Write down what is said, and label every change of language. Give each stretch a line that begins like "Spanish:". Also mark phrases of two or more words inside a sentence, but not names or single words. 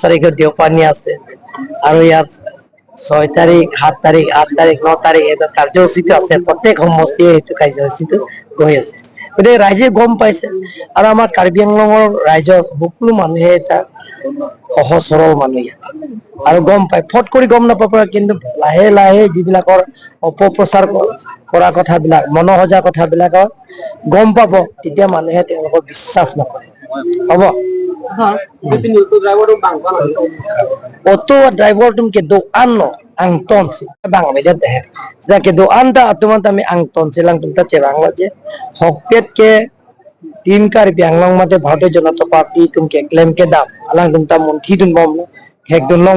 Assamese: তাৰিখৰ দেওপানী আছে আৰু ইয়াত 6 তাৰিখ 7 তাৰিখ 8 তাৰিখ 9 তাৰিখ এটা কাৰ্যসূচীটো আছে প্ৰত্যেক সমষ্টিয়ে এইটো কাৰ্যসূচীটো গৈ আছে গতিকে ৰাইজে গম পাইছে আৰু আমাৰ কাৰ্বি আংলঙৰ ৰাইজৰ সকলো মানুহে এটা সহজ সৰল মানুহ ইয়াত আৰু গম পায় ফট কৰি গম নাপাব কিন্তু লাহে লাহে যিবিলাকৰ অপপ্ৰচাৰ কৰা কথাবিলাক মনোহজা কথাবিলাকৰ গম পাব তেতিয়া মানুহে তেওঁলোকক বিশ্বাস নকৰে হ'ব
English: auto driver
Karbi: tum ke do anno ang ton si bang me det he da ke do anta atuman tami ang ton silang tum ta chebang lo je hokpet ke team kar bianglong mate bharatiya janata party tum ke claim ke da alang tum ta monthi dun bom lo hek dun long